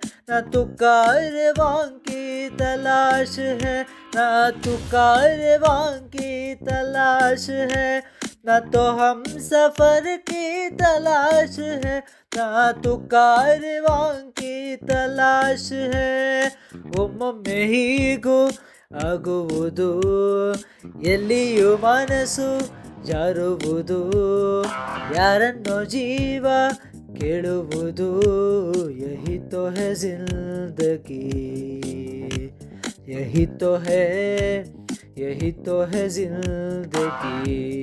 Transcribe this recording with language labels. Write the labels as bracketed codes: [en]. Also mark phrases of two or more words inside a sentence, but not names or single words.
[hi] ना तू कारवां की तलाश है, ना तू कारवां की तलाश है, ना तो हम सफर की तलाश है, ना तू कारवां की तलाश है। [kn] ಒಮ್ಮೊಮ್ಮೆ ಹೀಗೂ ಆಗುವುದು, ಎಲ್ಲಿಯೂ ಮನಸ್ಸು ಜಾರುವುದು, ಯಾರನ್ನೋ ಜೀವ ಕೇಳುವುದು. [hi] यही तो है ज़िंदगी, यही तो है, यही तो है ज़िंदगी.